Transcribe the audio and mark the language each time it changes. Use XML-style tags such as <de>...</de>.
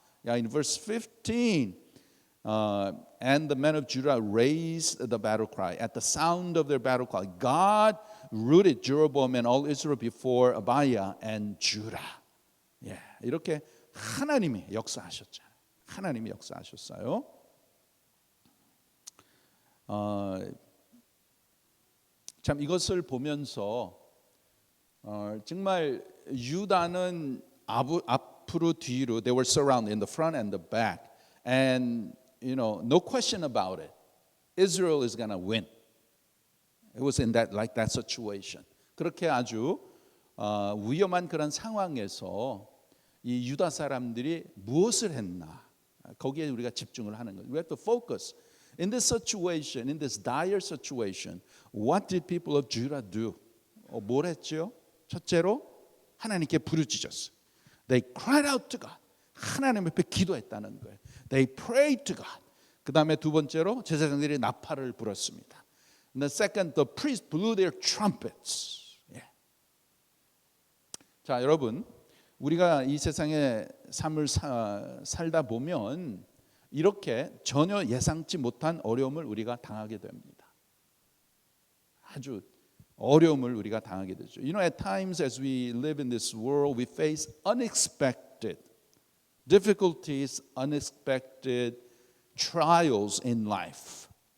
<en>Yeah, in verse 15, and the men of Judah raised the battle cry. At the sound of their battle cry, God rooted Jeroboam and all Israel before Abiah and Judah.</en> <ko>Yeah, 이렇게 하나님이 역사하셨잖아요. 하나님이 역사하셨어요. 참 이것을 보면서 정말 유다는 앞으로 뒤로</ko> <en>they were surrounded in the front and the back, and no question about it, Israel is gonna win. It was in that like that situation.</en> <ko>그렇게 아주 위험한 그런 상황에서 이 유다 사람들이 무엇을 했나? 거기에 우리가 집중을 하는 거예요.</ko> <en>We have to focus. In this situation, in this dire situation, what did people of Judah do?</en> <ko>뭘 했죠? 첫째로 하나님께 부르짖었어요.</ko> <en>They cried out to God.</en> <ko>하나님 앞에 기도했다는 거예요.</ko> <en>They prayed to God.</en> <ko>그 다음에 두 번째로 제사장들이 나팔을 불었습니다.</ko> <en>And the second, the priests blew their trumpets. Yeah.</en> <ko>자, 여러분, 우리가 이 세상의 삶을 살다 보면 이렇게 전혀 예상치 못한 어려움을 우리가 당하게 됩니다. 아주 어려움을 우리가 당하게 되죠.</ko> <en>You know, at times as we live in this world, we face unexpected difficulties, unexpected trials in life.</en>